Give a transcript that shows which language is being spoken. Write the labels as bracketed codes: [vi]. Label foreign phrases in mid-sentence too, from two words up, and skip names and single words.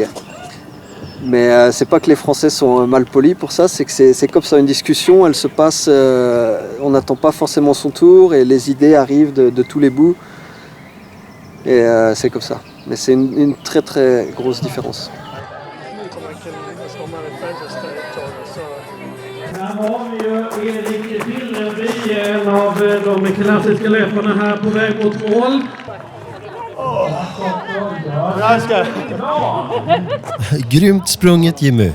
[fr] Mais c'est pas que les Français sont mal polis pour ça, c'est que c'est comme ça, une discussion, elle se passe, on n'attend pas forcément son tour et les idées arrivent de tous les bouts. Et c'est comme ça. Mais c'est une très très grosse différence. [sv] Här har vi ju Erik Villeby, en av de klassiska löparna här på väg mot mål. Grymt sprunget, Jimmy.